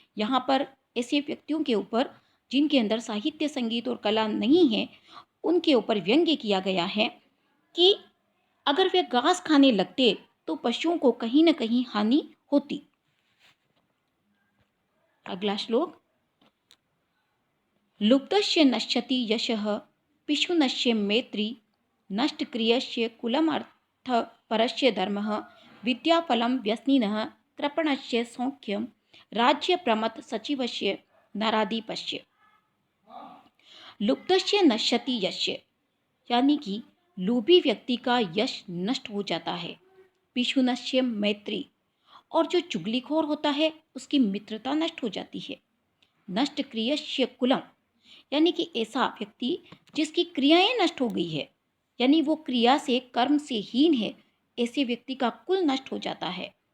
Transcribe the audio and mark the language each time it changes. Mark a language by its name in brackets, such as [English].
[Hindi] यहाँ पर ऐसे व्यक्तियों के ऊपर जिनके अंदर साहित्य, संगीत और कला नहीं है उनके ऊपर व्यंग्य किया गया है कि अगर वे घास खाने लगते तो पशुओं को कहीं न कहीं हानि होती। अगला श्लोक। [Sanskrit] लुब्धस्य नश्यति यशः पिशुनस्य मैत्री नष्टक्रियस्य कुलमर्थ परस्य धर्मः विद्याफलं व्यसनिनः कृपणस्य सौख्यं राज्यप्रमथ सचिवस्य नराधिपस्य। लुब्धस्य नश्यति यस्य [Hindi] यानी कि लोभी व्यक्ति का यश नष्ट हो जाता है। [Sanskrit] पिशुनस्य मैत्री [Hindi] और जो चुगलीखोर होता है उसकी मित्रता नष्ट हो जाती है। [Sanskrit] नष्ट क्रियस्य कुलम [Hindi] यानी कि ऐसा व्यक्ति जिसकी क्रियाएं नष्ट हो गई है यानी वो क्रिया से, कर्म से हीन है, ऐसे व्यक्ति का कुल नष्ट हो जाता है।